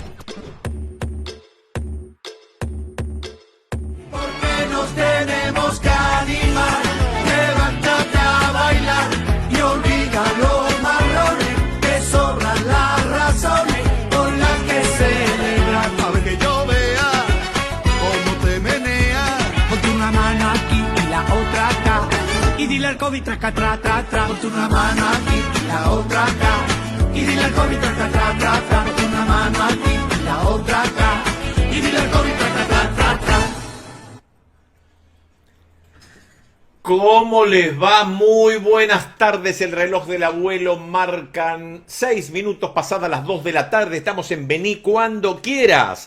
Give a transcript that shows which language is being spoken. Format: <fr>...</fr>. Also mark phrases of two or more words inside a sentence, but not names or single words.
<es>Porque nos tenemos que animar, levántate a bailar y olvida los marrones, que sobran las razones con las que celebrar. A ver que yo vea cómo te meneas, ponte una mano aquí y la otra acá, y dile al COVID traca, tra, tra, tra, ponte una mano aquí y la otra acá. Y dile al COVID, tra, tra, tra, tra, tra, ponte una mano aquí y la otra acá. Y dile al COVID, tra, tra, tra, tra, tra. ¿Cómo les va? Muy buenas tardes. El reloj del abuelo marcan 6 minutos pasadas las 2 de la tarde. Estamos en Vení cuando quieras.</es>